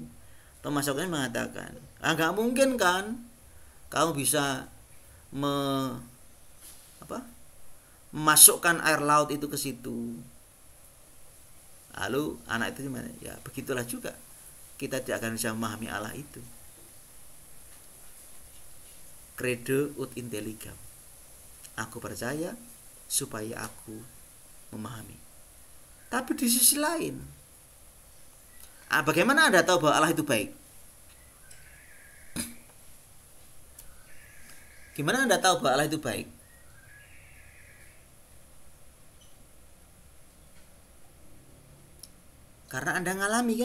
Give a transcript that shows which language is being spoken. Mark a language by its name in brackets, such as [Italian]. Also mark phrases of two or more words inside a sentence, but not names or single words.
[Indonesian] Thomas Aquinas mengatakan, nggak mungkin kan kamu bisa memasukkan air laut itu ke situ. Lalu anak itu gimana? Ya begitulah juga kita tidak akan bisa memahami Allah itu. [Latin] Credo ut intelligam. [Indonesian] Aku percaya supaya aku memahami. Tapi di sisi lain, bagaimana Anda tahu bahwa Allah itu baik? Gimana Anda tahu bahwa Allah itu baik? Karena Anda ngalami kan?